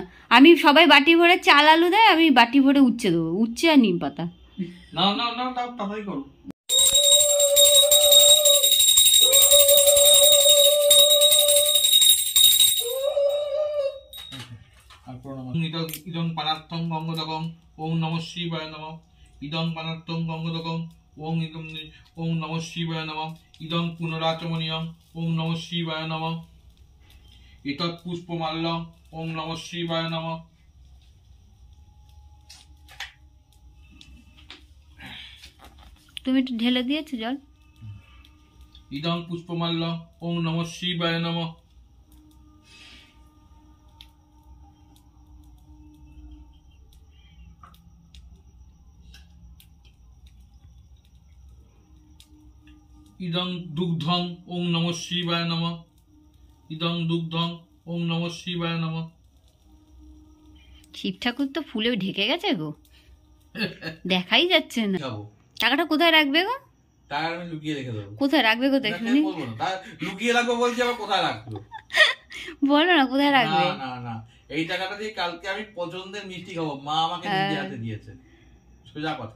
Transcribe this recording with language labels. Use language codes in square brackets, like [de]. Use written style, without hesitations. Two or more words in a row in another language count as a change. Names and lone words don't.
[bn] আমি সবাই বাটি ভরে চাল আলু দেয়, আমি বাটি ভরে উচ্ছে দেবো, উচ্ছে আর নিম পাতা। না না না, তাড়াতাড়ি করো। [sa] इदं पानार्थं गङ्गदकं ओं नमः शिवाय नमः। इदं पानार्थं गङ्गदकं ओं ओं नमः शिवाय नमः। इदं पुनराचमनीयं ओं नमः शिवाय नमः। एतत् पुष्पमाल्यं ओं नमः शिवाय नमः। [bn] তুমি একটু ঢেলে দিয়েছো জল? [sa] इदं पुष्पमाल्यं ओं नमः शिवाय नमः। इदं दुग्धं ओं नमः शिवाय नमः। इदं दुग्धं ओं नमः शिवाय नमः। [bn] শিব ঠাকুর তো ফুলে ঢেকে গেছে গো, দেখাই যাচ্ছে না। খাবো, টাকাটা কোথায় রাখবে গো? তার আমি লুকিয়ে রেখে দেবো। কোথায় রাখবে কোথায় শুনি? বলবো না, তার লুকিয়ে রাখবো বলছি, আবার কোথায় রাখবো? বলো না কোথায় না রাখবে। না না, এই টাকাটা দিয়ে কালকে আমি পছন্দের মিষ্টি খাবো, মা আমাকে নিজে হাতে দিয়েছে, সোজা কথা।